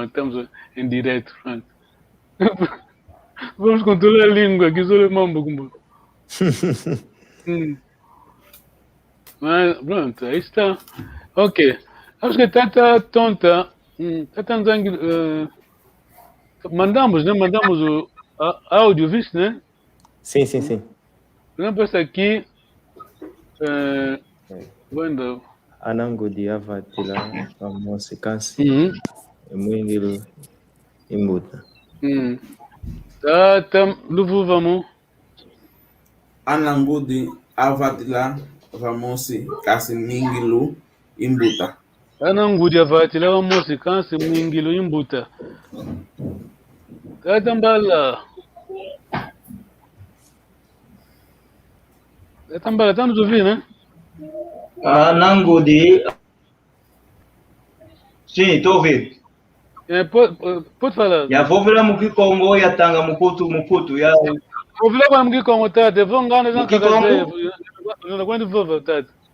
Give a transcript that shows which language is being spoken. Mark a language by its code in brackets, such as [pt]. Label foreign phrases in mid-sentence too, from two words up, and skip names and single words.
[pt] Estamos em direto, pronto. Vamos controlar a língua, que sou alemão, Mas, pronto, aí está. Ok. Acho que Tata tonta. Tata Nzangil. Mandamos, né? Mandamos o áudio, viste, né? Sim. Por exemplo, esse aqui. Quando. [kg] Anangudi avatila famosi kansi emuingilu imbuta. [pt] Tata Luvu, vamos. [kg] Anangudi Avatila Vamosi Kasi Mingilu Imbuta. Anangudi avatila famosi kansi emuingilu imbuta. [pt] Tata Mbala. Tata Mbala, tá nos ouvindo, né? Anangudi. Sim, estou ouvindo. Pode falar. Já vou virar Muki Congo e Atanga Mukutu. Vou virar para Muki Congo, Tata. Vão ganhar na Muki Congo? Não aguento ver, Tata.